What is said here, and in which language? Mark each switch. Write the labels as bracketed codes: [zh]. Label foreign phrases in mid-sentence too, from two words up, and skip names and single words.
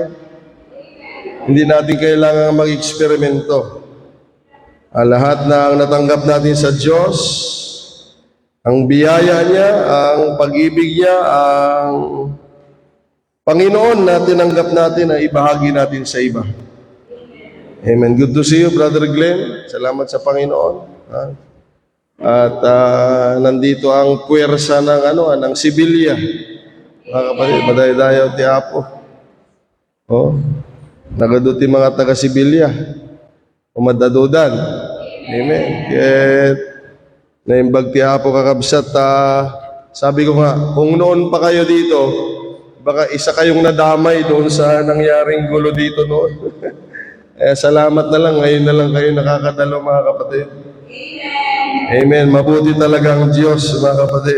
[tl] Hindi natin kailangan mag-eksperimento. Lahat ng natanggap natin sa Diyos, ang biyaya niya, ang pag-ibig niya, ang Panginoon na tinanggap natin ay ibahagi natin sa iba. Amen. [en] Good to see you, Brother Glenn. [tl] Salamat sa Panginoon. At nandito ang puwersa ng Sibilya. Mga kapatid, [ilo] madaydayaw ti Apo. Nagaduti mga taga-Sibilya. Umadadudan. Amen. Kaya naimbag ti Apo kakabsat. [tl] Sabi ko nga, kung noon pa kayo dito, baka isa kayong nadamay doon sa nangyaring gulo dito noon. Salamat na lang, ngayon na lang kayo nakakadalo, mga kapatid. Amen. Mabuti talaga ang Diyos, mga kapatid.